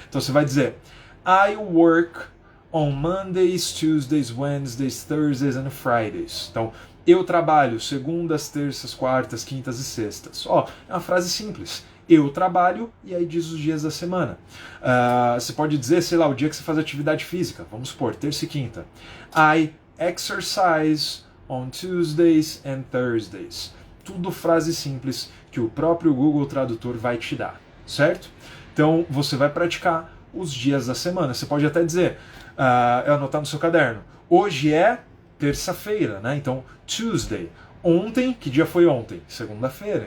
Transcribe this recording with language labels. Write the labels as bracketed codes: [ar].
[pt] Então você vai dizer [en] I work on Mondays, Tuesdays, Wednesdays, Thursdays and Fridays. [pt] Então, eu trabalho segundas, terças, quartas, quintas e sextas. Ó, é uma frase simples. Eu trabalho e aí diz os dias da semana. Você pode dizer, sei lá, o dia que você faz atividade física. Vamos supor, terça e quinta. [en] I exercise on Tuesdays and Thursdays. [pt] Tudo frase simples que o próprio Google Tradutor vai te dar, certo? Então, você vai praticar os dias da semana. Você pode até dizer, anotar no seu caderno, hoje é terça-feira, né? Então, Tuesday. Ontem, que dia foi ontem? Segunda-feira.